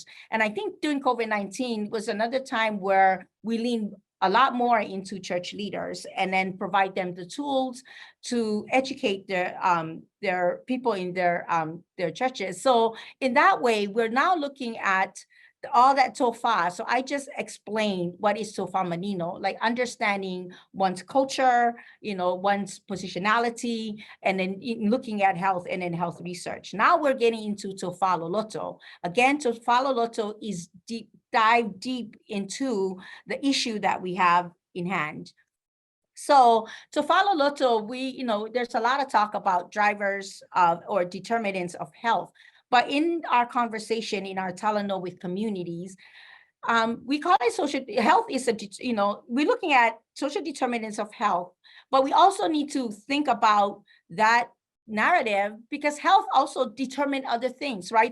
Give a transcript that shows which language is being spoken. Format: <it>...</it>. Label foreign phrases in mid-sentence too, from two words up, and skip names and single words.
<en>And I think during COVID-19 was another time where we leaned a lot more into church leaders and then provide them the tools to educate their people in their churches. So in that way, we're now looking at all that tofa. So I just explained what is</en> <sm>tofa manino,</sm> <en>like understanding one's culture, one's positionality, and then looking at health and then health research. Now we're getting into</en> <sm>tofa loloto.</sm> <en>Again,</en> <sm>tofa loloto</sm> <en>is dive deep into the issue that we have in hand.</en> <sm>So tofa loloto,</sm> <en>there's a lot of talk about drivers or determinants of health. But in our conversation, in our Talano with communities, we call it social health we're looking at social determinants of health, but we also need to think about that narrative because health also determines other things, right?</en>